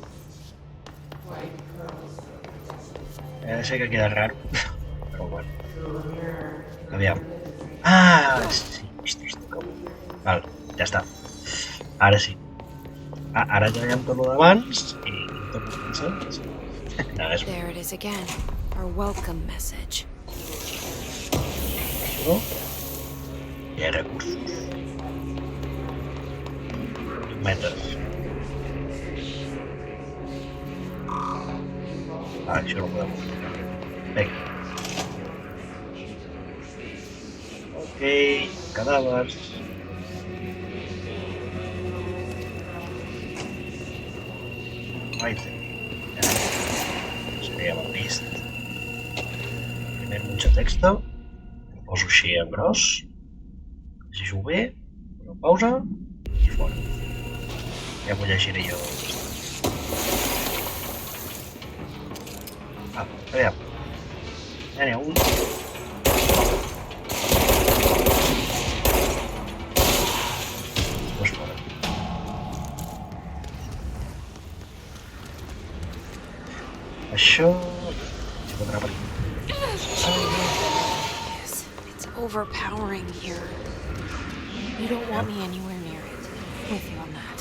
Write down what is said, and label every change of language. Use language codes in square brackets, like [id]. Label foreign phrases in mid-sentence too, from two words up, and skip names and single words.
[ca] Sé que queda raro, però bueno. Aviam. Sí, ostres, que bo. Val, ja està. Ara sí. Ara ja em torno d'abans i torno a pensar. [en] There it is again, our welcome message. [ca] Això. Hi ha recursos. Metres. Això no ho podem fer. Vinga. Ok, cadàvers. [en] Right. [ca] Seria mal vist. Primer [es] mucho texto. [ca] Ho poso així en gros. Llegeixo bé, una pausa i fora. Ja m'ho llegiré jo. Aviam. Ja n'hi ha un. Pues fora. Això... [en] Yes, it's overpowering here. You don't want me anywhere near it. With you on that.